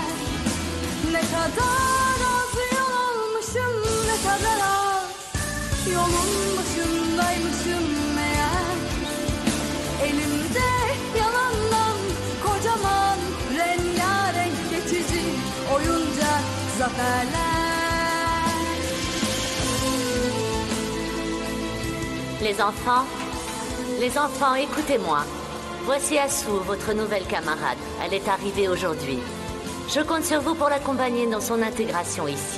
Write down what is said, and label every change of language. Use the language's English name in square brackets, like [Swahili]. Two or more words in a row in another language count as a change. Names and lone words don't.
[Turkish] Ne kadar az yol almışım, ne kadar az yolun başındaymışım meğer. Elimde yalandan kocaman, rengarenk geçici oyuncak zaferler. [French] Les enfants, écoutez-moi. Voici Assou, votre nouvelle camarade. Elle est arrivée aujourd'hui. Je compte sur vous pour l'accompagner dans son intégration ici.